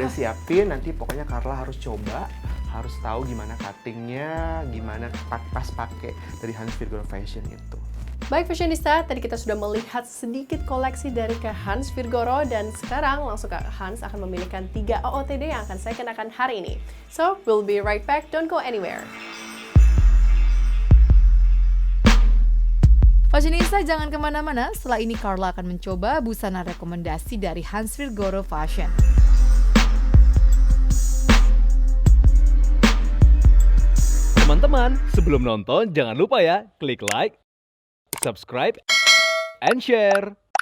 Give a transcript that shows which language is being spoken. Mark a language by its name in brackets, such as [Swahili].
[Indonesian] udah siapin, nanti pokoknya Carla harus coba, harus tahu gimana cuttingnya, gimana pas pakai dari Hans Virgoro Fashion itu. Baik fashionista, tadi kita sudah melihat sedikit koleksi dari Kak Hans Virgoro dan sekarang langsung Kak Hans akan memilihkan 3 OOTD yang akan saya kenakan hari ini. [English] So, we'll be right back, don't go anywhere. [Indonesian] Fashionista jangan kemana-mana, setelah ini Carla akan mencoba busana rekomendasi dari Hans Virgoro Fashion. Teman-teman, sebelum nonton jangan lupa ya, klik [English] like, subscribe, and share.